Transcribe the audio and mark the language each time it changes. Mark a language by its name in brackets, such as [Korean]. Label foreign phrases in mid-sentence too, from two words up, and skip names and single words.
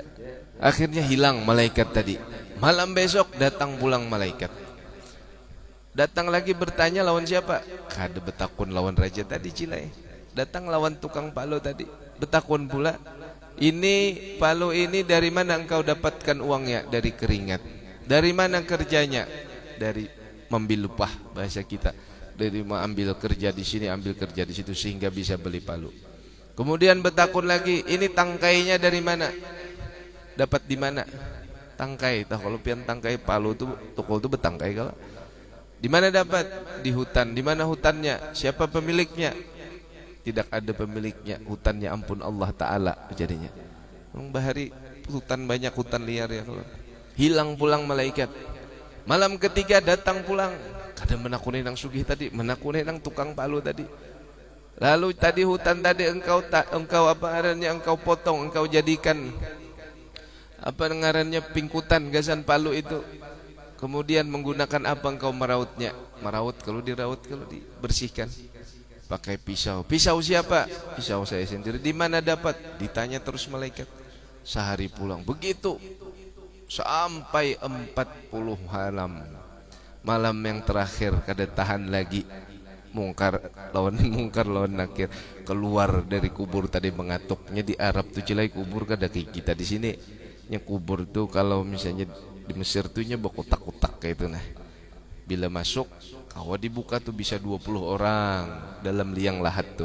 [Indonesian] Akhirnya hilang malaikat tadi. Malam besok datang pulang malaikat. Datang lagi bertanya lawan siapa? [Banjar] Kada betakun lawan raja tadi Cilai. [Indonesian] Datang lawan tukang palu tadi. Betakun pula. Ini palu ini dari mana engkau dapatkan uangnya? Dari keringat. Dari mana kerjanya? Dari membil upah bahasa kita. Dari mengambil kerja di sini, ambil kerja di situ sehingga bisa beli palu. Kemudian betakun lagi, ini tangkainya dari mana? Dapat di mana? Tangkai. [Banjar] Tahu kalau pian tangkai palu tuh tukul tuh betangkai kalau. [Indonesian] Di mana dapat? Di hutan. Di mana hutannya? Siapa pemiliknya? Tidak ada pemiliknya. Hutannya ampun Allah Ta'ala jadinya. Bahari hutan banyak, hutan liar ya kalau. Hilang pulang malaikat. Malam ketiga datang pulang. [Banjar] Kada menakuni nang sugih tadi, menakuni nang tukang palu tadi. [Indonesian] Lalu tadi hutan tadi engkau apa ngarannya, engkau potong, engkau jadikan apa ngarannya pingkutan gasan palu itu. Kemudian menggunakan apa engkau merautnya? Meraut, kalau diraut, kalau dibersihkan pakai pisau. Pisau siapa? Pisau saya sendiri. Di mana dapat? Ditanya terus malaikat. Sehari pulang. Begitu sampai 40 malam. Malam yang terakhir kada tahan lagi. Mungkar lawan Nakir keluar dari kubur tadi mengatuknya. [Banjar] Di Arab tuh Cilai kubur kada kayak kita di sini. Nya kubur tuh kalau misalnya di Mesir tuh nya berkotak-kotak kayak itu nah. Bila masuk kawa dibuka tuh bisa 20 orang dalam liang lahat tuh.